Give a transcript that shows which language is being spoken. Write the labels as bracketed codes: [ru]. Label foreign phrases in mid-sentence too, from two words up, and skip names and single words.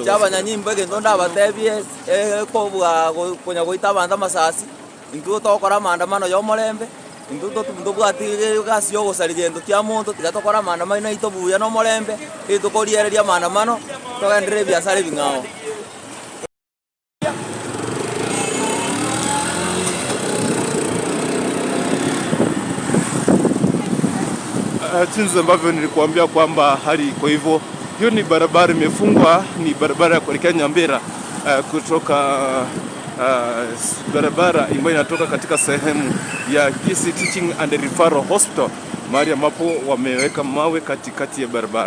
[guz] cyabanyanyimbo gendo ndabatebie kobwa konya goita banda masasi intu tokora maandamano yo morembe intu to bwatire gasi yo gosarigendo kya muntu tigatokora maandamano na itobuya no morembe itukoriereria maandamano togendere biasara bingao [sw] jinsi ambavyo nilikuambia kwamba hali kwa hivyo hiyo ni barabara imefungwa, ni barabara ya kuelekea Nyambera kutoka barabara ambayo inatoka katika sehemu ya Kisii Teaching and Referral Hospital, mahali ambapo wameweka mawe katikati ya barabara.